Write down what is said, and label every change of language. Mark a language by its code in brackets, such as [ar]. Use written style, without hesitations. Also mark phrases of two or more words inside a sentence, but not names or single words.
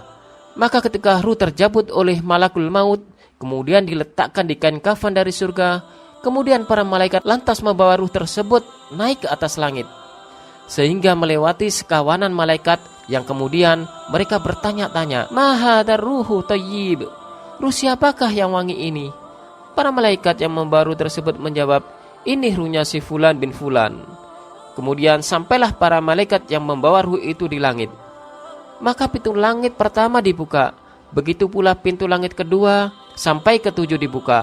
[id] Maka ketika ruh terjabut oleh malakul maut, kemudian diletakkan di kain kafan dari surga, kemudian para malaikat lantas membawa ruh tersebut naik ke atas langit, sehingga melewati sekawanan malaikat yang kemudian mereka bertanya-tanya, [ar] "ما هذا الروح الطيب?" [id] Ruh siapakah yang wangi ini? Para malaikat yang membawa ruh tersebut menjawab, "Ini ruhnya si fulan bin fulan." Kemudian sampailah para malaikat yang membawa ruh itu di langit. Maka pintu langit pertama dibuka, begitu pula pintu langit kedua sampai ketujuh dibuka.